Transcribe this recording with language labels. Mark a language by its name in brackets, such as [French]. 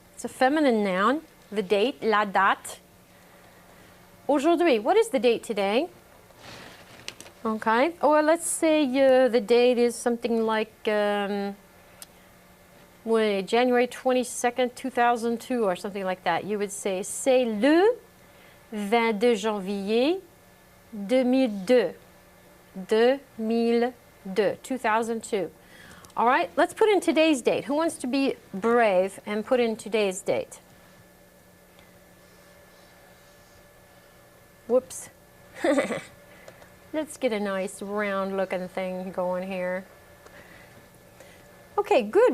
[English] It's a feminine noun. The date, la date. Aujourd'hui, what is the date today? Okay. Or let's say the date is something like January 22nd, 2002 or something like that. You would say, [French] c'est le 22 janvier 2002. [English] 2002. All right, let's put in today's date. Who wants to be brave and put in today's date? Whoops. Let's get a nice round looking thing going here. Okay, good.